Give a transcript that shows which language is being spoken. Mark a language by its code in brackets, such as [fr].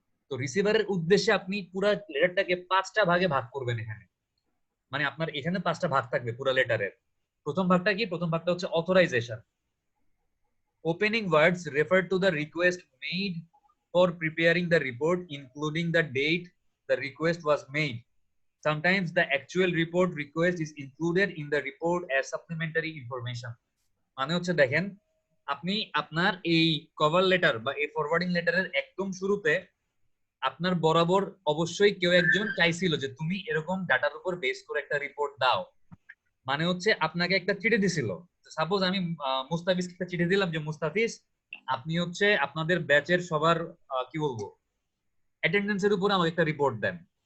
[bn] তো রিসিভারের উদ্দেশ্যে আপনি পুরো লেটারটাকে 5টা ভাগে ভাগ করবেন এখানে। মানে আপনার এখানে 5টা ভাগ থাকবে পুরো লেটারের। প্রথম ভাগটা কি? প্রথম ভাগটা হচ্ছে authorisation. [en] Opening words refer to the request made for preparing the report including the date the request was made. Sometimes the actual report request is included in the report as supplementary information. [bn] মানে হচ্ছে দেখেন, আপনি আপনার এই cover letter বা এই forwarding লেটারের একদম শুরুতে আপনার বরাবর অবশ্যই কেউ একজন চাইছিল যে তুমি এরকম ডাটার উপর বেস করে একটা রিপোর্ট দাও। মানে হচ্ছে আপনাকে একটা চিঠি দিছিল। সাপোজ আমি মুস্তাফিজকে একটা চিঠি দিলাম যে মুস্তাফিজ আপনি হচ্ছে আপনাদের ব্যাচের সবার কি বলবো অ্যাটেন্ডেন্সের উপরে আমাকে একটা রিপোর্ট দেন।